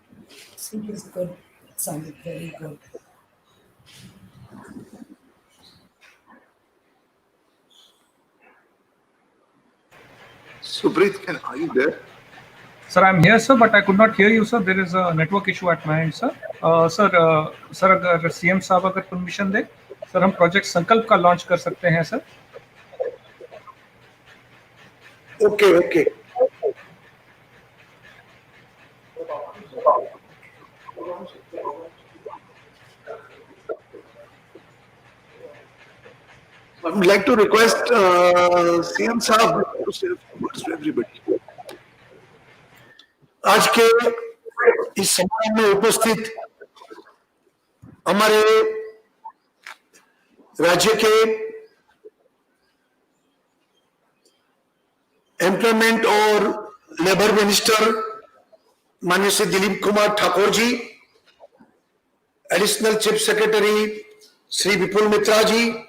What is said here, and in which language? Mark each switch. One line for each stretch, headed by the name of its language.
English: I think it's good. It sounded very good. Supreet, are you there? Sir, I'm here, sir, but I could not hear you, sir. There is a network issue at my end, sir.
Hindi: Sir अगर CM साहब अगर permission दे, sir हम project संकल्प का launch कर सकते हैं, sir.
English: Okay. I would like to request CM Saab to say a few words to everybody.
Hindi: आज के इस समारोह में उपस्थित हमारे राज्य के एम्प्लॉयमेंट और लेबर मिनिस्टर माननीय Shri Dilip Kumar Thakur ji, additional chief secretary Shri विपुल मित्रा जी,